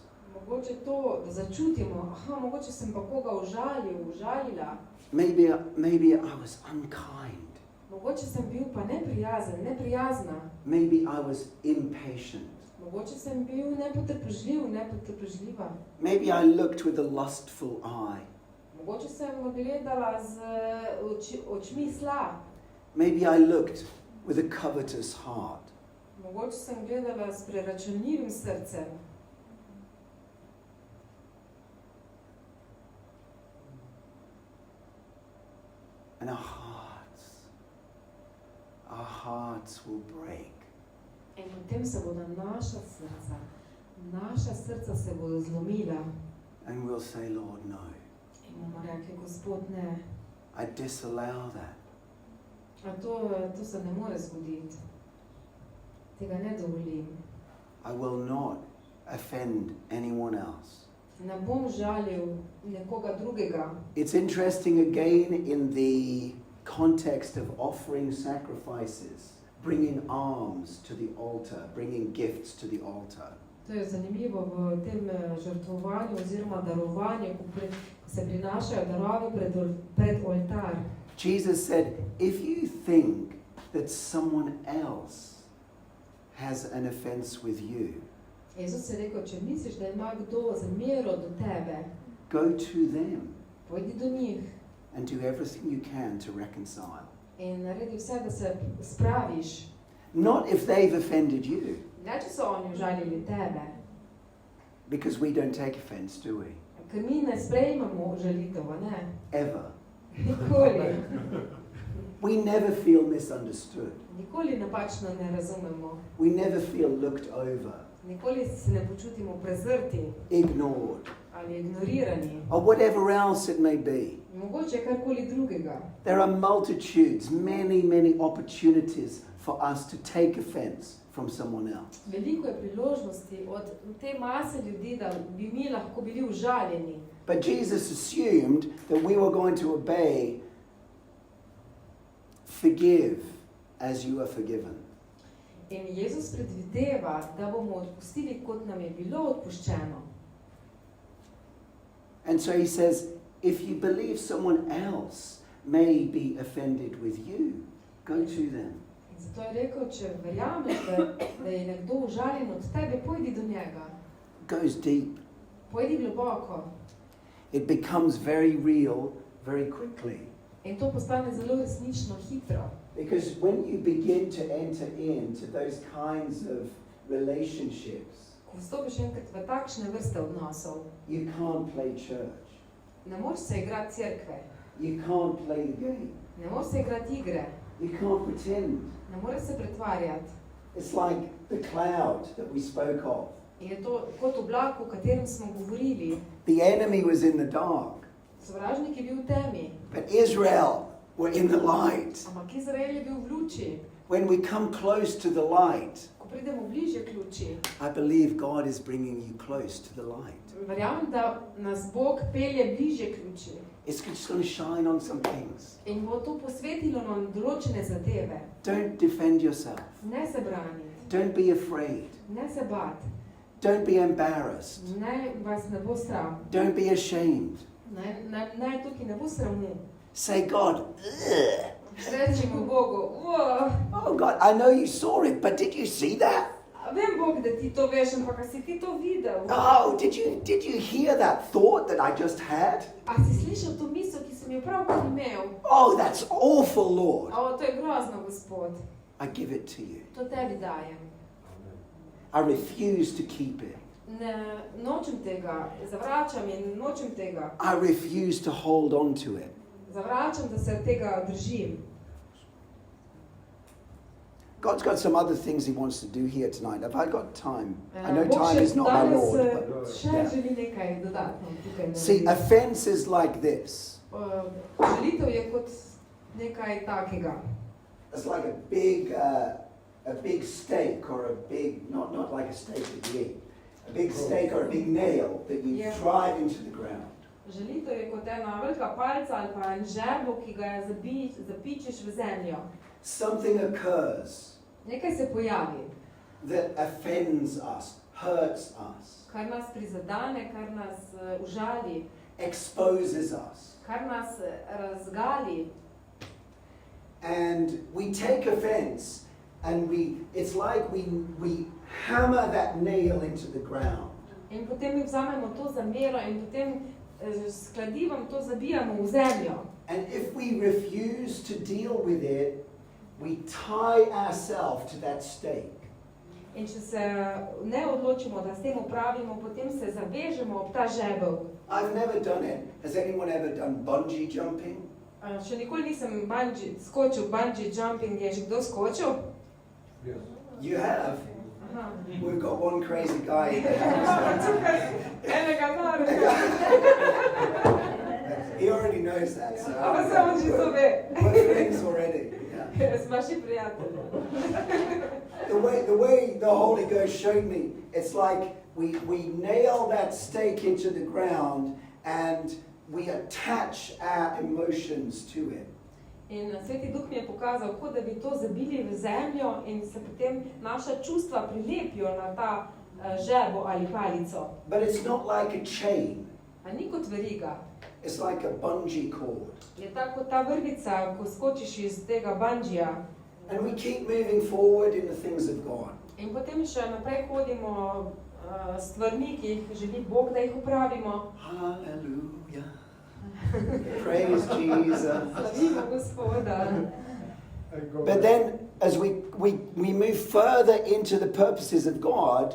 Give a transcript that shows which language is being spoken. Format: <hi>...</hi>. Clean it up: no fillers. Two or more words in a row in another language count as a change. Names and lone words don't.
<sl>mogoče to, da začutimo, mogoče sem pa koga užalila,</sl> <en>Maybe I was unkind.</en> <sl>mogoče sem bil pa neprijazen, neprijazna,</sl> <en>Maybe I was impatient.</en> <sl>mogoče sem bil nepotrpežljiva,</sl> <en>Maybe I looked with a lustful eye.</en> <sl>mogoče sem gledala z očmi sla,</sl> <en>Maybe I looked with a covetous heart.</en> <sl>mogoče sem gledala s preračunljivim srcem.</sl> <en>And our hearts will break.</en> <sl>In potem se bodo naša srca se bodo zlomila.</sl> <en>And we'll say, Lord, no.</en> <sl>In bomo rekli, Gospod, ne.</sl> <en>I disallow that.</en> <sl>A to se ne more zgoditi. Tega ne dovolim.</sl> <en>I will not offend anyone else.</en> <sl>Ne bom žalil nekoga drugega.</sl> <en>It's interesting again in the context of offering sacrifices, bringing alms to the altar, bringing gifts to the altar.</en> <sl>To je zanimivo v tem žrtvovanju oziroma darovanju, ko se prinašajo darovi pred oltar.</sl> <en>Jesus said, if you think that someone else has an offense with you,</en> <sl>Jezus je rekel, če misliš, da ima kdo zamero do tebe,</sl> <en>go to them</en> <sl>pojdi do njih</sl> <en>and do everything you can to reconcile.</en> <sl>in naredi vse, da se spraviš.</sl> <en>Not if they've offended you,</en> <sl>Ne, če so oni užalili tebe,</sl> <en>because we don't take offense, do we?</en> <sl>ker mi ne sprejmemo žalitev, ne?</sl> <en>Ever.</en> <sl>Nikoli.</sl> <en>We never feel misunderstood.</en> <sl>Nikoli napačno ne razumemo.</sl> <en>We never feel looked over,</en> <sl>Nikoli se ne počutimo prezrti</sl> <en>ignored,</en> <sl>ali ignorirani.</sl> <en>or whatever else it may be.</en> <sl>Mogoče karkoli drugega.</sl> <en>There are multitudes, many opportunities for us to take offense from someone else.</en> <sl>Veliko je priložnosti od te mase ljudi, da bi mi lahko bili užaljeni.</sl> <en>But Jesus assumed that we were going to obey, forgive as you are forgiven.</en> <sl>In Jezus predvideva, da bomo odpustili, kot nam je bilo odpuščeno.</sl> <en>And so he says, if you believe someone else may be offended with you, go to them.</en> <sl>In zato je rekel, če verjameš, da je nekdo užaljen od tebe, pojdi do njega.</sl> <en>Goes deep.</en> <sl>Pojdi globoko.</sl> <en>It becomes very real very quickly.</en> <sl>In to postane zelo resnično hitro.</sl> <en>Because when you begin to enter into those kinds of relationships,</en> <sl>Ko vstopiš enkrat v takšne vrste odnosov,</sl> <en>you can't play church.</en> <sl>ne moreš se igrati cerkve,</sl> <en>You can't play the game.</en> <sl>ne moreš se igrati igre,</sl> <en>You can't pretend.</en> <sl>ne moreš se pretvarjati.</sl> <en>It's like the cloud that we spoke of.</en> <sl>In je to kot oblak, o katerem smo govorili.</sl> <en>The enemy was in the dark,</en> <sl>Sovražnik je bil v temi,</sl> <en>but Israel were in the light.</en> <sl>ampak Izrael je bil v luči.</sl> <en>When we come close to the light,</en> <sl>Ko pridemo bližje k luči,</sl> <en>I believe God is bringing you close to the light.</en> <sl>verjamem, da nas Bog pelje bližje k luči.</sl> <en>It's just going to shine on some things.</en> <sl>In bo to posvetilo nam določene zadeve.</sl> <en>Don't defend yourself.</en> <sl>Ne se braniti,</sl> <en>Don't be afraid.</en> <sl>ne se bati,</sl> <en>Don't be embarrassed.</en> <sl>naj vas ne bo sram,</sl> <en>Don't be ashamed.</en> <sl>naj tukaj ne bo sramu.</sl> <en>Say, God, ugh.</en> <sl>Rečimo Bogu,</sl> <en>Oh God, I know you saw it, but did you see that?</en> <sl>vem Bog, da ti to veš, ampak a si ti to videl?</sl> <en>Oh, did you hear that thought that I just had?</en> <sl>A si slišal to misel, ki sem jo pravkar imel?</sl> <en>Oh, that's awful, Lord.</en> <sl>To je grozno, Gospod.</sl> <en>I give it to you.</en> <sl>To tebi dajem.</sl> <en>I refuse to keep it.</en> <sl>Ne, nočem tega, zavračam in nočem tega.</sl> <en>I refuse to hold on to it.</en> <sl>Zavračam, da se tega držim.</sl> <en>God's got some other things he wants to do here tonight. Have I got time? I know</en> <sl>Bog</sl> <en>time</en> <sl>še</sl> <en>is not my</en> <sl>danes,</sl> <en>Lord. But,</en> <sl>še</sl> <en>yeah.</en> <sl>želi nekaj dodatno tukaj</sl> <en>See,</en> <sl>narediti.</sl> <en>offense is like this.</en> <sl>Žalitev je kot nekaj takega.</sl> <en>It's like a big steak or a big, not like a steak that you eat, a big steak or a big nail that you Yeah. drive into the ground.</en> <sl>Želitev je kot ena velika palca ali pa en žebel, ki ga zapičiš v zemljo.</sl> <en>Something occurs</en> <sl>Nekaj se pojavi,</sl> <en>that offends us, hurts us,</en> <sl>kar nas prizadane, kar nas užali,</sl> <en>exposes us.</en> <sl>kar nas razgali.</sl> <en>And we take offense and it's like we hammer that nail into the ground.</en> <sl>In potem mi vzamemo to zamero in potem s kladivom to zabijamo v zemljo.</sl> <en>And if we refuse to deal with it, we tie ourselves to that stake.</en> <sl>In če se ne odločimo, da s tem upravimo, potem se zavežemo ob ta žebel.</sl> <en>I've never done it. Has anyone ever done bungee jumping?</en> <sl>Še nikoli nisem skočil</sl> <en>bungee jumping,</en> <sl>je že kdo skočil?</sl> <en>Yes. You have? Aha. We've got one crazy guy in the house.</en> <sl>Enega narega.</sl> <en>He already knows that, so</en> <sl>Ampak se on že to ve.</sl> <en>we're friends already. Yeah.</en> <sl>Smo še prijatelji.</sl> <en>The way the Holy Ghost showed me, it's like we nail that stake into the ground and we attach our emotions to it.</en> <sl>In Sveti Duh mi je pokazal, kot da bi to zabili v zemljo in se potem naša čustva prilepijo na ta žebo ali palico.</sl> <en>But it's not like a chain.</en> <sl>A ni kot veriga.</sl> <en>It's like a bungee cord.</en> <sl>Je tako ta vrvica, ko skočiš iz tega bungija.</sl> <en>And we keep moving forward in the things of God.</en> <sl>In potem še naprej hodimo s stvarmi, ki jih želi Bog, da jih upravimo.</sl> <en>Hallelujah. Praise Jesus.</en> <sl>Slavimo Gospoda.</sl> <en>But then as we move further into the purposes of God,</en>